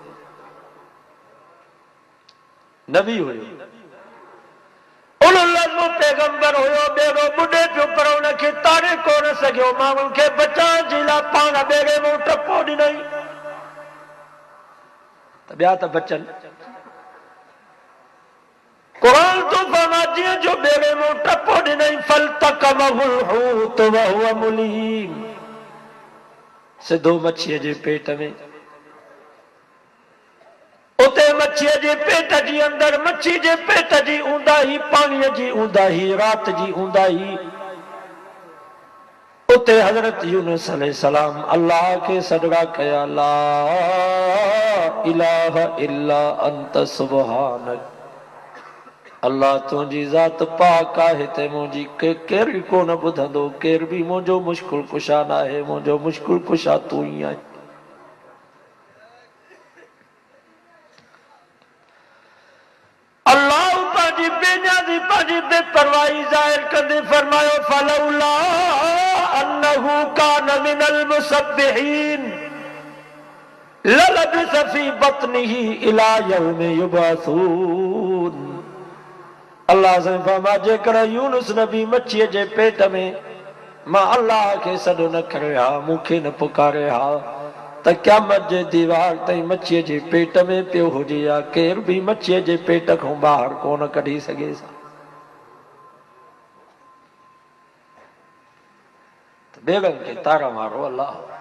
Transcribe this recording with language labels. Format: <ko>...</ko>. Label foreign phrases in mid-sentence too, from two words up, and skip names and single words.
<sd>नबी हुयो, पैगंबर हुयो, ॿेड़ो बुॾे पियो पर हुनखे तारे कोन सघियो, माण्हुनि खे बचाइण जे लाइ पाण ॿेड़े में टपो ॾिनई त ॿिया त बचनि। क़ुरान तो फरमाए जीअं जो ॿेड़े में टपो ॾिनई</sd> <ar>فالتقمه الحوت وهو مليم,</ar> <sd>सिधो मच्छीअ जे पेट में। उते मच्छीअ जे पेट जी अंदरि मच्छी जे पेट जी ऊंदाही, पाणीअ जी ऊंदाही, रात जी ऊंदाही, उते हज़रत यूनुस अलैहिस्सलाम अल्लाह के सदका कया</sd> <ar>لا إله إلا أنت سبحانك.</ar> <sd>अल्लाह तुंहिंजी ज़ात पाक आहे ते मुंहिंजी केर बि कोन ॿुधंदो, केर बि मुंहिंजो मुश्किल कुशा न आहे, मुंहिंजो मुश्किल कुशा तूं ई आहीं। अल्लाह पंहिंजी बेनियाज़ी पंहिंजी बेपरवाही ज़ाहिर कंदे फरमायो</sd> <ar>فلولا أنه كان من المسبحين للبث في بطنه إلى يوم يبعثون.</ar> <sd>अल्लाह से फरमा जेकर यूनुस नबी मच्छीअ जे पेट में मां अल्लाह खे सॾु न करे हा, मूंखे न पुकारे हा, त क़यामत जे दीवार ताईं मच्छीअ जे पेट में पियो हुजे या केर बि मच्छीअ जे पेट खां ॿाहिरि कोन कढी सघे सा। ॿेड़नि खे तारण वारो अल्लाह।</sd>